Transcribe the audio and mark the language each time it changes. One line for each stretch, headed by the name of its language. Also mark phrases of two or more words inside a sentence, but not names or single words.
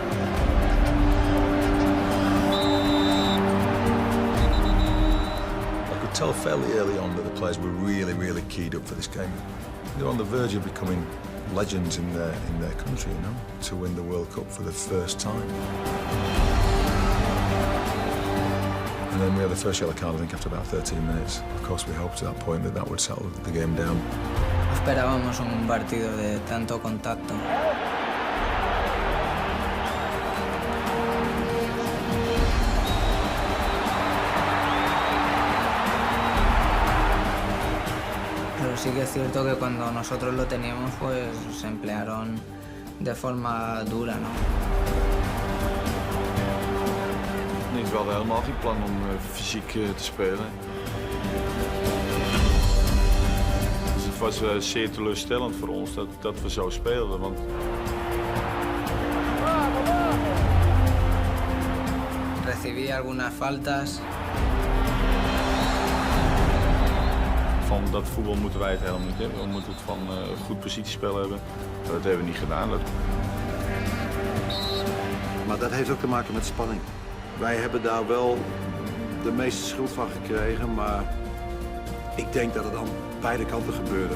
English: I could tell fairly early on that the players were really keyed up for this game. They're on the verge of becoming legends in their country, you know, to win the World Cup for the first time. And then we had the first yellow card, I think, after about 13 minutes. Of course, we hoped at that point that would settle the game down.
Spanish: Esperábamos un partido de tanto contacto. Pero sí que es cierto que cuando nosotros lo teníamos, pues se emplearon de forma dura, ¿no?
Dutch: We hadden helemaal geen plan om fysiek te spelen. Dus het was zeer teleurstellend voor ons dat we zo speelden. Want
Spanish: Recibí algunas faltas.
Dutch: Van dat voetbal moeten wij het helemaal niet hebben. We moeten het van goed positiespel hebben. Dat hebben we niet gedaan. Maar dat heeft ook te maken met spanning. Wij hebben daar wel de meeste schuld van gekregen, maar ik denk dat het aan beide kanten gebeurde.